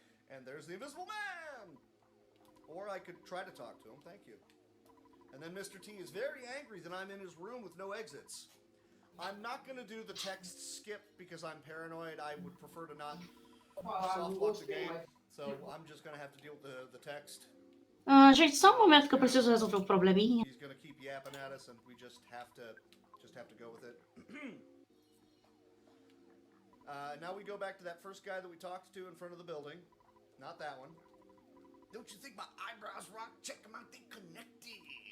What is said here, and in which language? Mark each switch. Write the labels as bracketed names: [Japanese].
[English] And there's the invisible man! Or I could try to talk to him. Thank you. And then Mr. T is very angry that I'm in his room with no exits. I'm not going to do the text skip because I'm paranoid. I would prefer to not softlock the game. So I'm just going to have to deal with the text. [Portuguese] Gente, só um momento que eu preciso resolver um probleminha. [English] He's going to keep yapping at us and we just have to go with it. Now we go back to that first guy that we talked to in front of the building. Not that one. Don't you think my eyebrows rock? Check them out, they connected.